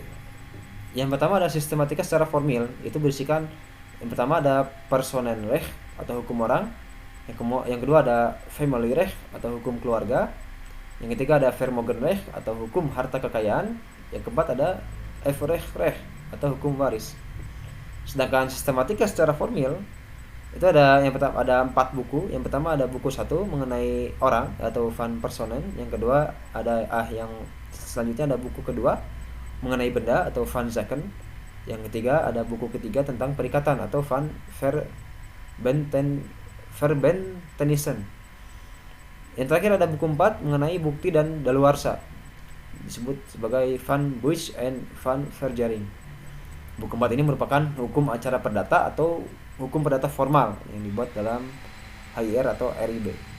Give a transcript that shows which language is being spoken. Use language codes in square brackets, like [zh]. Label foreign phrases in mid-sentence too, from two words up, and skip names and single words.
[id] Yang pertama ada sistematika secara formil, itu berisikan yang pertama ada Personenrecht atau hukum orang, yang kedua ada Familierecht atau hukum keluarga, yang ketiga ada Vermögenrecht atau hukum harta kekayaan, yang keempat ada Erfrecht atau hukum waris. Sedangkan sistematika secara formil itu ada yang pertama ada 4 buku. Yang pertama ada buku 1 mengenai orang atau [nl] van personen, [id] yang kedua yang selanjutnya ada buku kedua mengenai benda atau [nl] van zaken, [id] yang ketiga ada buku ketiga tentang perikatan atau [nl] van verbentenissen. [id] Yang terakhir ada buku 4 mengenai bukti dan daluarsa, disebut sebagai [nl] Van Buys and Van Verjaring. [id] Buku 4 ini merupakan hukum acara perdata atau hukum perdata formal yang dibuat dalam HIR atau RIB.